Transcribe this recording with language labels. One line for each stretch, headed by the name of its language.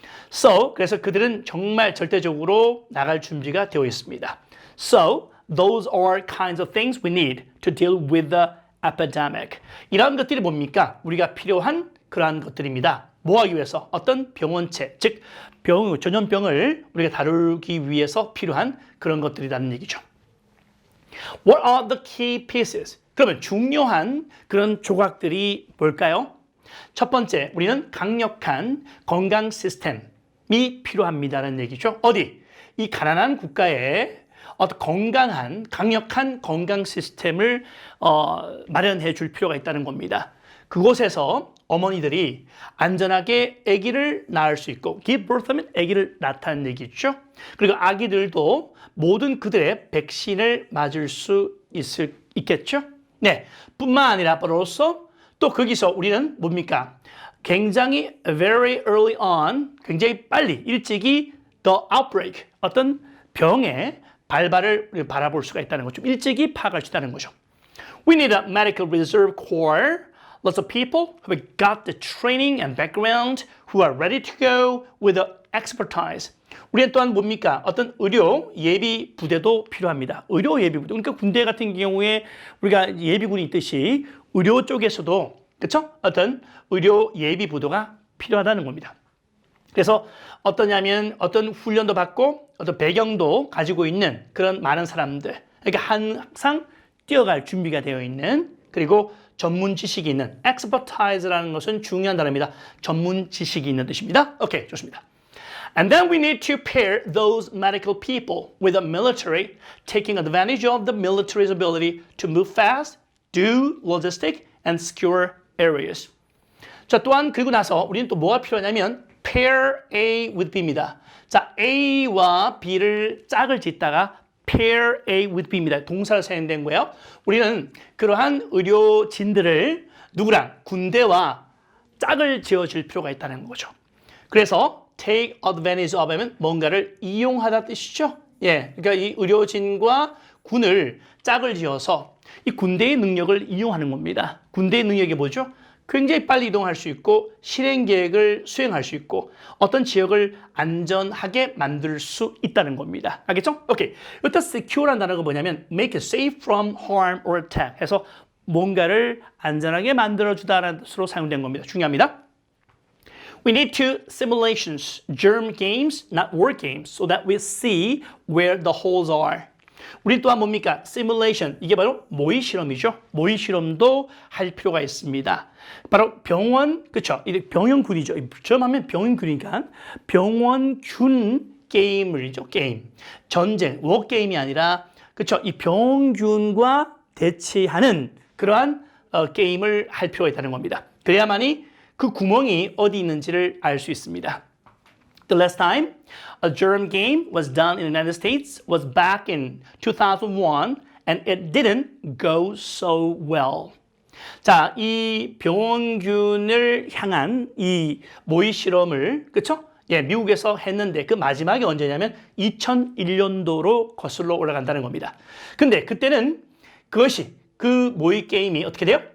Korean: So, 그래서 그들은 정말 절대적으로 나갈 준비가 되어 있습니다. So,
English: those are kinds of things we need to deal with the epidemic.
Korean: 이런 것들이 뭡니까? 우리가 필요한 그러한 것들입니다. 뭐 하기 위해서? 어떤 병원체, 즉 전염병을 우리가 다루기 위해서 필요한 그런 것들이라는 얘기죠.
English: What are the key pieces?
Korean: 그러면 중요한 그런 조각들이 뭘까요? 첫 번째, 우리는 강력한 건강 시스템이 필요합니다라는 얘기죠. 어디? 이 가난한 국가에 어떤 건강한, 강력한 건강 시스템을 마련해 줄 필요가 있다는 겁니다. 그곳에서 어머니들이 안전하게 아기를 낳을 수 있고,
English: give birth
Korean: 하면 아기를 낳다는 얘기죠. 그리고 아기들도 모든 그들의 백신을 맞을 수 있겠죠. 네, 뿐만 아니라 벌써 또 거기서 우리는 뭡니까? 굉장히
English: very early on,
Korean: 굉장히 빨리, 일찍이
English: the outbreak,
Korean: 어떤 병의 발발을 바라볼 수가 있다는 거죠. 일찍이 파악할 수 있다는 거죠.
English: We need a medical reserve corps, lots of people who have got the training and background, who are ready to go with the expertise.
Korean: 우리는 또한 뭡니까? 어떤 의료 예비 부대도 필요합니다. 의료 예비 부대. 그러니까 군대 같은 경우에 우리가 예비군이 있듯이 의료 쪽에서도 그렇죠? 어떤 의료 예비 부대가 필요하다는 겁니다. 그래서 어떠냐면 어떤 훈련도 받고 어떤 배경도 가지고 있는 그런 많은 사람들. 그러니까 항상 뛰어갈 준비가 되어 있는 그리고 전문 지식이 있는 expertise라는 것은 중요한 단어입니다. 전문 지식이 있는 뜻입니다. 오케이, 좋습니다.
English: And then we need to pair those medical people with the military, taking advantage of the military's ability to move fast, do logistic, and secure areas.
Korean: 자, 또한 그리고 나서 우리는 또 뭐가 필요하냐면
English: pair A with B
Korean: 입니다. 자, A와 B를 짝을 짓다가
English: pair A with B
Korean: 입니다. 동사를 사용된 거예요. 우리는 그러한 의료진들을 누구랑? 군대와 짝을 지어줄 필요가 있다는 거죠. 그래서
English: take advantage of
Korean: 하면 뭔가를 이용하다 뜻이죠. 예, 그러니까 이 의료진과 군을 짝을 지어서 이 군대의 능력을 이용하는 겁니다. 군대의 능력이 뭐죠? 굉장히 빨리 이동할 수 있고 실행 계획을 수행할 수 있고 어떤 지역을 안전하게 만들 수 있다는 겁니다. 알겠죠? 오케이. 일단 secure라는 단어가 뭐냐면
English: make it safe from harm or attack
Korean: 해서 뭔가를 안전하게 만들어주다라는 뜻으로 사용된 겁니다. 중요합니다.
English: We need to simulations, germ games, not war games, so that we see where the holes are.
Korean: 우리 또한 뭡니까? 시뮬레이션, 이게 바로 모의 실험이죠. 모의 실험도 할 필요가 있습니다. 바로 병원, 그렇죠? 병원균이죠. 점하면 병원균이니까 병원균 게임을죠. 게임, 전쟁, 워 게임이 아니라 그렇죠? 이 병균과 대치하는 그러한 게임을 할 필요가 있다는 겁니다. 그래야만이 그 구멍이 어디 있는지를 알 수 있습니다.
English: The last time a germ game was done in the United States was back in 2001 and it didn't go so well.
Korean: 자, 이 병원균을 향한 이 모의 실험을 그렇죠? 예, 미국에서 했는데 그 마지막이 언제냐면 2001년도로 거슬러 올라간다는 겁니다. 근데 그때는 그것이 그 모의 게임이 어떻게 돼요?